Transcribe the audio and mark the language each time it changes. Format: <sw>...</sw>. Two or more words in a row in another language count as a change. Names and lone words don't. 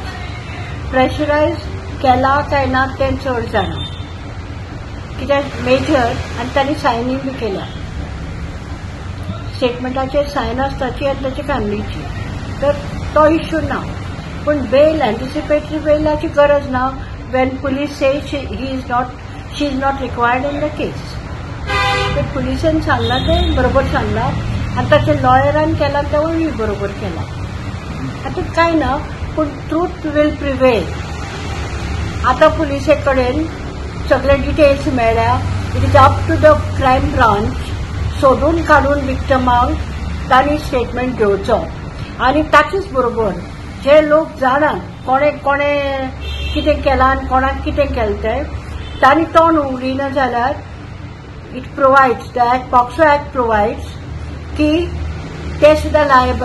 <kok>प्रेशरायज केला काय ना तें चड जाणा, कित्याक मेजर आनी तांणी सायनींग बी केल्या. स्टेटमेंटाचेर सायन आसताची आनी ताचे फॅमिलीची, तर तो इश्यू ना. पूण बेल, एंटिसिपेटरी बेलाची गरज ना</kok> <en>when police say she is not required in the case.</en> <kok>ते पुलिसेन सांगला ते बरोबर सांगला, आनी ताच्या लॉयरान केला तेवूय बरोबर केला. आतां काय ना, पूण</kok> <en>truth will prevail.</en> <kok>आतां पुलिसे कडेन सगळे डिटेल्स मेळ्ळ्या.</kok> <en>it is up to the crime branch</en> <kok>सोदून काडून विक्टमाक तांणी स्टेटमेंट घेवचो. आनी ताचेच बरोबर जे लोक जाणा कोणे कितें केलां आनी कोणाक कितें केलें तें, तांणी तोंड उगडिना जाल्यार</kok> <en>it provides, the POCSO act provides</en> <kok>की ते सुद्दां लायबल.</kok>